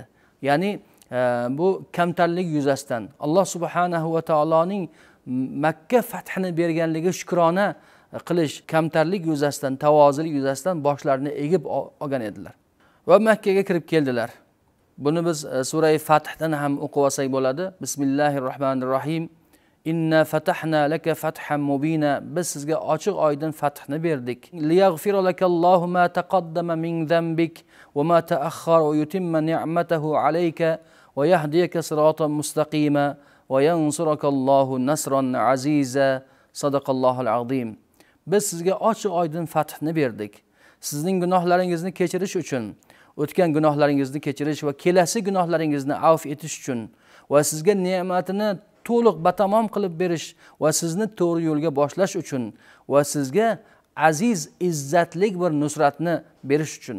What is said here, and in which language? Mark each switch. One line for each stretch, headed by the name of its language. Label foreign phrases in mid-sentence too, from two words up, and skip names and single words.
Uzbek: Ya'ni bu kamtarlik yuzasidan Alloh subhanahu va taoloning Makka fathini berganligi shukrona qilish, kamtarlik yuzasidan, tavozilik yuzasidan boshlarini egib olgan edilar. Va Makkaga kirib keldilar. Buni biz sura Fathdan ham o'qib olsak bo'ladi.
Arabic: Bismillahirrohmanirrohim. إنا فتحنا لك فتحا مبينا.
Uzbek: Biz sizga ochiq oydin fathni berdik.
Arabic: ليغفر لك الله ما تقدم من ذنبك وما تأخر ويتم نعمته عليك ويهديك صراطا مستقيما وينصرك الله نصرا عزيزا. صدق الله العظيم.
Uzbek: Biz sizga ochiq oydin fathni berdik. Sizning gunohlaringizni kechirish uchun, o'tgan gunohlaringizni kechirish va kelasi gunohlaringizni avf etish uchun va sizga ne'matini to'liq batamom qilib berish va sizni to'g'ri yo'lga boshlash uchun va sizga aziz, izzatlik bir nusratni berish uchun.